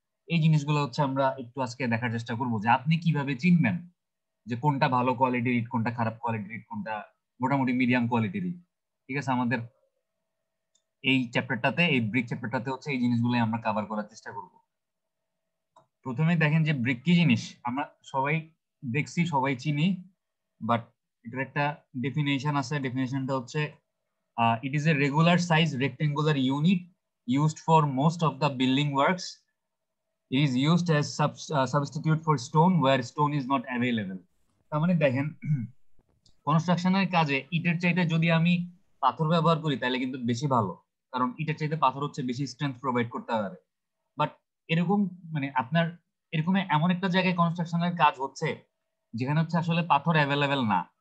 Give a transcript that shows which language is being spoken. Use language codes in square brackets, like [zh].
[bn] এই জিনিসগুলো হচ্ছে আমরা একটু আজকে দেখার চেষ্টা করবো যে আপনি কিভাবে চিনবেন যে কোনটা ভালো কোয়ালিটির ইট, কোনটা খারাপ কোয়ালিটির ইট, কোনটা মোটামুটি মিডিয়াম কোয়ালিটির ইট। ঠিক আছে? আমাদের এই চ্যাপ্টারটাতে, এই ব্রিক চ্যাপ্টারটাতে হচ্ছে এই জিনিসগুলো আমরা কভার করার চেষ্টা করব। প্রথমে দেখেন যে ব্রিক কি জিনিস আমরা সবাই দেখছি, সবাই চিনি, বাট এটার একটা ডেফিনেশন আছে। ডেফিনেশনটা হচ্ছে [en] it is a regular size rectangular unit used for most of the building works. It is used as substitute for stone where stone is not available. [bn] তার মানে দেখেন, কনস্ট্রাকশনের কাজে ইটের চাইতে যদি আমি পাথর ব্যবহার করি তাহলে কিন্তু বেশি ভালো, কারণ ইটের চাইতে পাথর হচ্ছে বেশি স্ট্রেংথ প্রোভাইড করতে পারে। বাট এরকম মানে আপনার এরকম এমন একটা জায়গায় কনস্ট্রাকশনের কাজ হচ্ছে যেখানে হচ্ছে আসলে পাথর অ্যাভেলেবেল না।